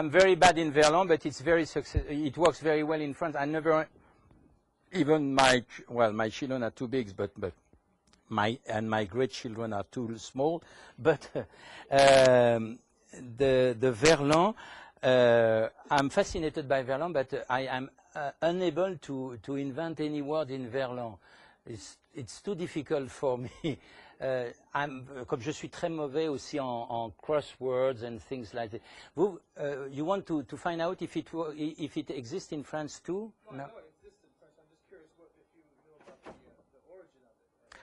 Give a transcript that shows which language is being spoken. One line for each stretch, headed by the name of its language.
English: I'm very bad in verlan, but it's very it works very well in France. I never, even my children are too big, but my great children are too small. But the verlan, I'm fascinated by verlan, but I am unable to invent any word in verlan. It's too difficult for me.
French: Comme je suis très mauvais aussi en
English: crosswords and things like that. You want to find out if it exists in France too? Well, no? I know it exists in French. I'm just curious if you know about the origin of it.